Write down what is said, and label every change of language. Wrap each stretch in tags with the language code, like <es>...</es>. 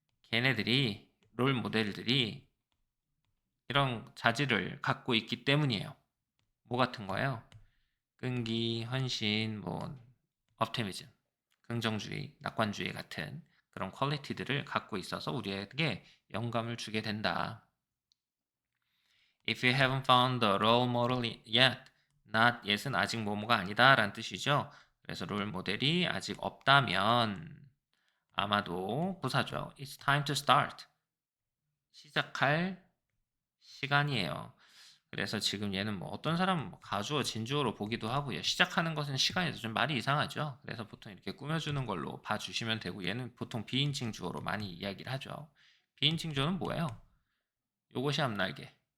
<ko>걔네들이 롤 모델들이 이런 자질을 갖고 있기 때문이에요. 뭐 같은 거예요? 끈기, 헌신, 뭐 업티미즘, 긍정주의, 낙관주의 같은 그런 퀄리티들을 갖고 있어서 우리에게 영감을 주게 된다.</ko> <en>If you haven't found the role model yet, not yet은</en> <ko>아직 뭐뭐가 아니다 라는 뜻이죠. 그래서 롤 모델이 아직 없다면 아마도 부사죠.</ko> <en>It's time to start.</en> <ko>시작할 시간이에요. 그래서 지금 얘는 뭐 어떤 사람은 뭐 가주어, 진주어로 보기도 하고요. 시작하는 것은 시간이죠. 좀 말이 이상하죠. 그래서 보통 이렇게 꾸며주는 걸로 봐주시면 되고 얘는 보통 비인칭 주어로 많이 이야기를 하죠. 비인칭 주어는 뭐예요? 요것이 앞날개.</ko>